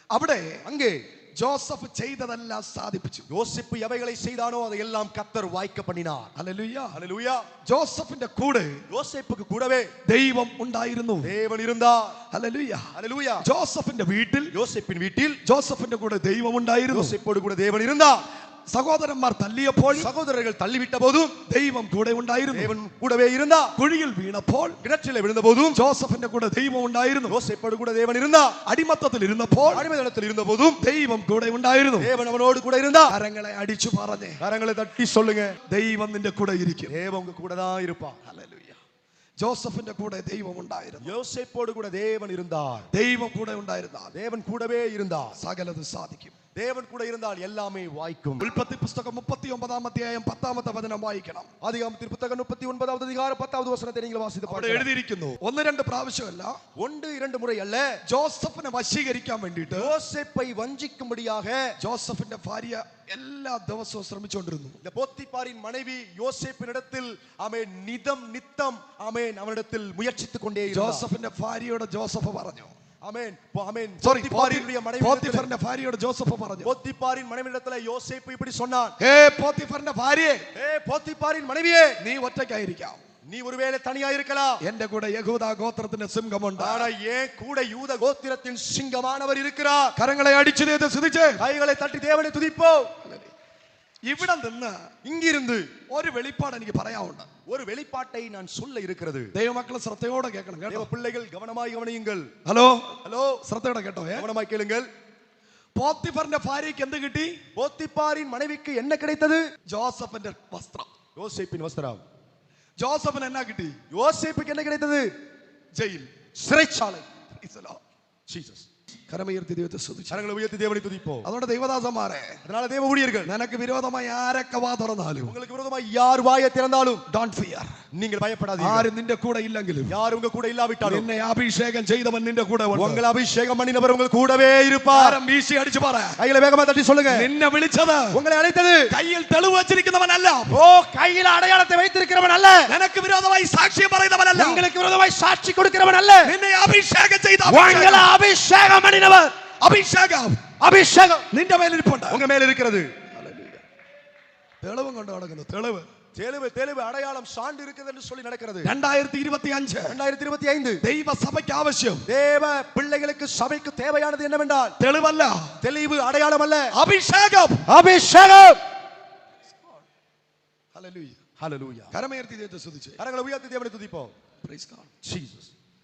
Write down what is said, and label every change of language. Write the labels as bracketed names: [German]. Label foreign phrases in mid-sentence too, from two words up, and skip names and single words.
[Malayalam] അവിടെ [Tamil] அங்கே [Malayalam] ജോസഫ് ചെയ്തതെല്ലാം സാധിപ്പിച്ചു. [Tamil] யோசேப்பு எவைகளை செய்தானோ அதையெல்லாம் கர்த்தர் வாய்க்க பண்ணினார். [Malayalam] ഹല്ലേലൂയ. [Tamil] ஹல்லேலூயா. [Malayalam] ജോസഫിന്റെ കൂടെ [Tamil] யோசேப்புக்கு கூடவே [Malayalam] ദൈവം ഉണ്ടായിരുന്നു. [Tamil] தேவன் இருந்தார். [Malayalam] ഹല്ലേലൂയ. [Tamil] ஹல்லேலூயா. [Malayalam] ജോസഫിന്റെ വീട്ടിൽ [Tamil] யோசேப்பின் வீட்டில் [Malayalam] ജോസഫിന്റെ കൂടെ ദൈവം ഉണ്ടായിരുന്നു. [Tamil] யோசேப்போடு கூட தேவன் இருந்தார். [Malayalam] സഹോദരന്മാർ തല്ലിയപ്പോൾ [Tamil] சகோதரர்கள் தள்ளிவிட்ட போதும் [Malayalam] ദൈവം കൂടെ ഉണ്ടായിരുന്നു. [Tamil] தேவன் கூடவே இருந்தார். [Malayalam] കുഴിയിൽ വീണപ്പോൾ [Tamil] கிணற்றிலே விழுந்த போதும் [Malayalam] ജോസഫിന്റെ കൂടെ ദൈവം ഉണ്ടായിരുന്നു. [Tamil] யோசேப்போடு கூட தேவன் இருந்தார். [Malayalam] അടിമത്തത്തിൽ ഇരുന്നപ്പോൾ [Tamil] அடிமைத்தனத்தில் இருந்த போதும் [Malayalam] ദൈവം കൂടെ ഉണ്ടായിരുന്നു. [Tamil] தேவன் அவனோடு கூட இருந்தார். [Malayalam] കരങ്ങളെ അടിച്ചു പറഞ്ഞേ, [Tamil] கரங்களை தட்டி சொல்லுங்க, [Malayalam] ദൈവം നിന്റെ കൂടെ ഇരിക്കും. [Tamil] தேவன் உங்க கூட தான் இருப்பார். [Malayalam] ഹല്ലേലൂയ. ജോസഫിന്റെ കൂടെ ദൈവം ഉണ്ടായിരുന്നു. [Tamil] யோசேப்போடு கூட தேவன் இருந்தார். [Malayalam] ദൈവം കൂടെ ഉണ്ടായിരുന്നാൽ [Tamil] தேவன் கூடவே இருந்தார். [Malayalam] സകലത് സാധിക്കും. [Tamil] தேவன் கூட இருந்தால் எல்லாமே வாய்க்கும். [Malayalam] ഉൽപ്പത്തി പുസ്തകം 39 അധ്യായം 10 വചനം വായിക്കണം. [Tamil] ஆதியாகமத்தில் புஸ்தகம் 39 அதிகாரம் 10 வசனத்தை நீங்கள் வாசித்து [Malayalam] അവിടെ എഴുതിയിരിക്കുന്നു, 1-2 പ്രാവശ്യമല്ല, [Tamil] 1-2 മുறை அல்ல, [Malayalam] ജോസഫിനെ വശീകരിക്കാൻ വേണ്ടിയിട്ട് [Tamil] யோசேப்பை வஞ்சிக்கும்படியாக [Malayalam] ജോസഫിന്റെ ഭാര്യ എല്ലാ ദിവസവും ശ്രമിച്ചുകൊണ്ടിരുന്നു. [Tamil] இந்த போத்திபாரின் மனைவி யோசேப்பினிடத்தில் ஆமென் நித்தம் ஆமென் அவனிடத்தில் முயற்சித்துக் கொண்டே இருந்தார். [Malayalam] ജോസഫിന്റെ ഭാര്യയോട് ജോസഫ് പറഞ്ഞു, [Tamil] ஆமென் ஆமென் [Malayalam] പോത്തിഫറിന്റെ ഭാര്യയോട് ജോസഫ് പറഞ്ഞു, [Tamil] போத்திபாரின் மனைவியிடத்தில் யோசேப்பு இப்படி சொன்னான், [Malayalam] ഹേ പോത്തിഫറിന്റെ ഭാര്യയെ, [Tamil] போத்திபாரின் மனைவியே, [Malayalam] നീ ഒറ്റയ്ക്കായിരിക്കാം, [Tamil] நீ ஒருவேளை தனியா இருக்கலாம், [Malayalam] എന്റെ കൂടെ യഹൂദ ഗോത്രത്തിന്റെ സിംഹമുണ്ട്, [Tamil] ஆனா ஏன் கூட யூத கோத்திரத்தின் சிங்கமானவர் இருக்கிறார். [Malayalam] കരങ്ങളെ അടിച്ചു സ്തുതിച്ച് [Tamil] கைகளை தட்டி தேவனை துதிப்போம். [Malayalam] ഇവിടെ നിന്ന് [Tamil] இங்கிருந்து [Malayalam] ഒരു വെളിപ്പാട് എനിക്ക് പറയാനുണ്ട്. [Tamil] ஒரு வெளிப்பாட்டை நான் சொல்ல இருக்கிறது. [Malayalam] ദൈവമക്കളെ ശ്രദ്ധയോടെ കേൾക്കണം കേട്ടോ. [Tamil] தேவ பிள்ளைகள் கவனமாய் கவனியுங்கள். [Malayalam] ഹലോ [Tamil] ஹலோ, [Malayalam] ശ്രദ്ധയോടെ കേട്ടോ. [Tamil] கவனமாய் கேளுங்கள். [Malayalam] പോത്തിഫറിന്റെ ഭാര്യയ്ക്ക് എന്ത് കിട്ടി? [Tamil] போத்திபாரின் மனைவிக்கு என்ன கிடைத்தது? [Malayalam] ജോസഫിന്റെ വസ്ത്രം. [Tamil] யோசேப்பின் வஸ்திரம். [Malayalam] ജോസഫിന് എന്നാ കിട്ടി? [Tamil] யோசேப்புக்கு என்ன கிடைத்தது? [Malayalam] ജയിൽ, [Tamil] சிறைச்சாலை. ஜீசஸ். [Malayalam] കരമുയർത്തി ദൈവത്തെ സ്തുതിച്ച് [Tamil] கரங்களை உயர்த்தி தேவனை துதிப்போம். [Malayalam] അതുകൊണ്ട് ദൈവദാസന്മാരെ, [Tamil] அதனால தேவ ஊழியர்கள், [Malayalam] നിനക്ക് വിരോധമായി ആരൊക്കെ വാ തുറന്നാലും, [Tamil] உங்களுக்கு விரோதமாய் யார் வாயை திறந்தாலும் [English] Don't fear, [Tamil] நீங்கள் பயப்படாதீர்கள். [Malayalam] ആരും നിന്റെ കൂടെ ഇല്ലെങ്കിലും, [Tamil] யார் உங்க கூட இல்லாவிட்டாலும் [Malayalam] നിന്നെ അഭിഷേകം ചെയ്തവൻ നിന്റെ കൂടെ ഉണ്ട്. [Tamil] உங்களை அபிஷேகம் பண்ணினவர் உங்க கூடவே இருப்பார். [Malayalam] ആരം വീശി അടിച്ചു പറ, [Tamil] கைகளை வேகமா தட்டி சொல்லுங்க, [Malayalam] നിന്നെ വിളിച്ചത്, [Tamil] உங்களை அழைத்தது [Malayalam] കയ്യിൽ തെളിവ് വെച്ചിരിക്കുന്നവനല്ല, [Tamil] ஓ கையில அடையாளத்தை வைத்திருக்கிறவன் அல்ல, [Malayalam] നിനക്ക് വിരോധമായി സാക്ഷ്യം പറയുന്നവനല്ല, [Tamil] உங்களுக்கு விரோதமாய் சாட்சி கொடுக்கிறவன் அல்ல, [Malayalam] നിന്നെ അഭിഷേകം ചെയ്ത [Tamil] உங்களை அபிஷேகம் பண்ணினவர், [Malayalam] അഭിഷേകം നിന്റെ മേലിരിപ്പുണ്ട്, [Tamil] உங்க மேல இருக்கிறது. [Malayalam] തെളിവും കൊണ്ട് നടക്കുന്നു. [Tamil] தெளிவு அடையாளம் சான்று இருக்குது என்று சொல்லி நடக்கிறது. [Malayalam] 2025 ദൈവസഭയ്ക്ക് ആവശ്യം, [Tamil] தேவ பிள்ளைகளுக்கு சபைக்கு தேவையானது என்னவென்றால் [Malayalam] തെളിവല്ല, [Tamil] தெளிவு அடையாளம் அல்ல, [Malayalam] അഭിഷേകം. [Tamil] ஹல்லேலூயா. ஹல்லேலூயா. [Malayalam] കരമുയർത്തി ദൈവത്തെ സ്തുതിച്ച് [Tamil] கரங்களை உயர்த்தி தேவனை துதிப்போம். [English] Praise God. [Tamil] ஜீசஸ்.